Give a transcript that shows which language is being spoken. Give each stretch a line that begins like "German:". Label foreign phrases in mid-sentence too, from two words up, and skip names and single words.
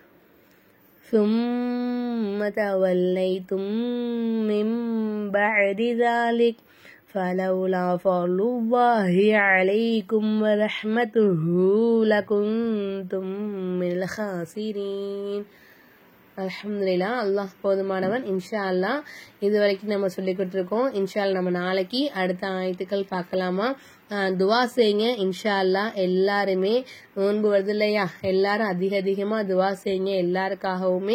Arabic: ثم توليتم من بعد ذلك فلولا فضل الله عليكم ورحمته لكنتم من الخاسرين.
Tamil: அல்ஹம்துலில்லாஹ். அல்லாஹ் போதுமானவன்.
Arabic: إن شاء الله
Tamil: இது வரைக்கும் நம்ம சொல்லி கொடுத்துருக்கோம்.
Arabic: إن شاء الله
Tamil: நம்ம நாளைக்கு அடுத்த ஆயத்துக்கள் பார்க்கலாமா? துவா செய்யுங்க.
Arabic: إن شاء الله
Tamil: எல்லாருமே நோன்பு வருது இல்லையா, எல்லாரும் அதிகமாக துவா செய்யுங்க எல்லாருக்காகவுமே.